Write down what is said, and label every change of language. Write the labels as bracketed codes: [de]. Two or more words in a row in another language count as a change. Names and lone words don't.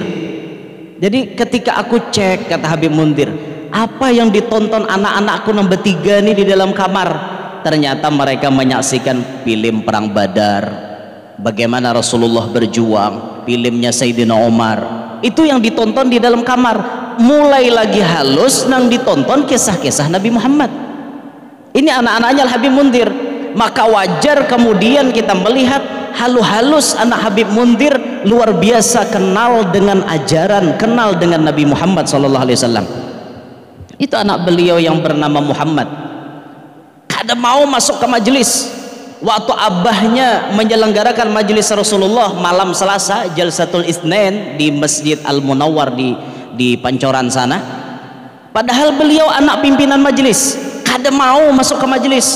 [id] Jadi ketika aku cek, kata Habib Mundir, apa yang ditonton anak-anakku nomor 3 nih di dalam kamar, ternyata mereka menyaksikan film perang Badar, bagaimana Rasulullah berjuang, filmnya Sayyidina Umar. Itu yang ditonton di dalam kamar. [bjn] Mulai lagi halus nang ditonton kisah-kisah Nabi Muhammad. [id] Ini anak-anaknya Al-Habib Mundir. Maka wajar kemudian kita melihat halus-halus anak Habib Mundir luar biasa kenal dengan ajaran, kenal dengan Nabi Muhammad SAW. Itu anak beliau yang bernama Muhammad. [bjn] Kada mau masuk ke majelis. Waktu abahnya menyelenggarakan majelis Rasulullah malam Selasa, Jalsatul Itsnain di Masjid Al-Munawwar di Pancoran sana. [id] Padahal beliau anak pimpinan majelis, kada mau masuk ke majelis.